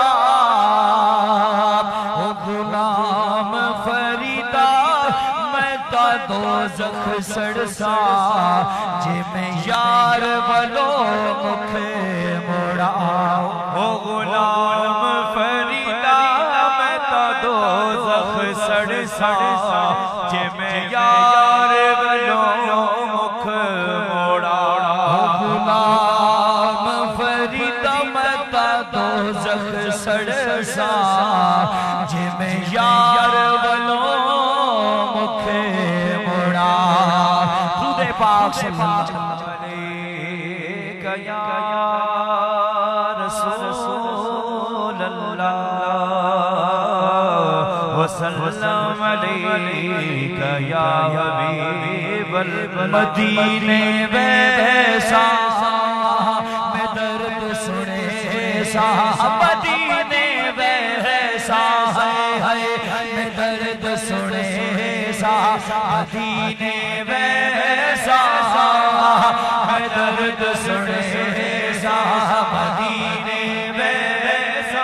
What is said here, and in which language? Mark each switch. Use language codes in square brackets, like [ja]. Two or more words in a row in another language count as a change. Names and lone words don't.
[skr] او غلام فریدا میں تاں دوزخ سڑسا جے میں یار والوں مکھے موڑا او غلام فریدا میں تاں دوزخ سڑسا جے میں یار والوں مکھ موڑا غلام فریدا میں تاں دوزخ سڑسا جے میں یار والوں مکھے موڑا. पाक [ar] صلى الله عليه يا رسول الله وسلم عليك يا حبيب [skr] مدینے ویسا میں درد سنے سا مدینے ویسا ہے میں درد سنے سا مدینے ویسا میں درد سنے سا مدینے ویسا